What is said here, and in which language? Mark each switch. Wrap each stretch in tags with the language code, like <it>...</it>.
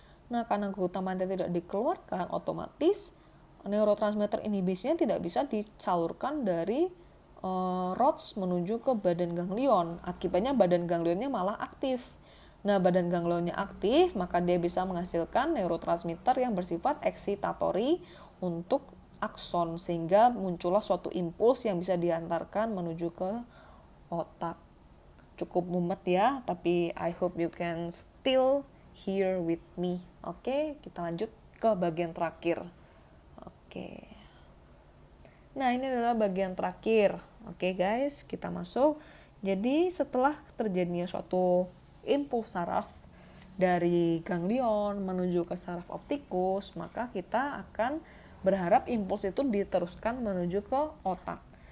<id>Nah, karena glutamatnya tidak dikeluarkan, otomatis neurotransmitter inhibisinya tidak bisa disalurkan dari rods menuju ke badan ganglion. Akibatnya badan ganglionnya malah aktif. Nah, badan ganglionnya aktif, maka dia bisa menghasilkan neurotransmitter yang bersifat excitatory untuk akson, sehingga muncullah suatu impuls yang bisa diantarkan menuju ke otak. Cukup mumet ya, tapi</id> <en>I hope you can still hear with me.</en> <id>Oke, kita lanjut ke bagian terakhir. Oke. Nah, ini adalah bagian terakhir. Oke, guys, kita masuk. Jadi, setelah terjadinya suatu impuls saraf dari ganglion menuju ke saraf optikus, maka kita akan berharap impuls itu diteruskan menuju ke otak.</id>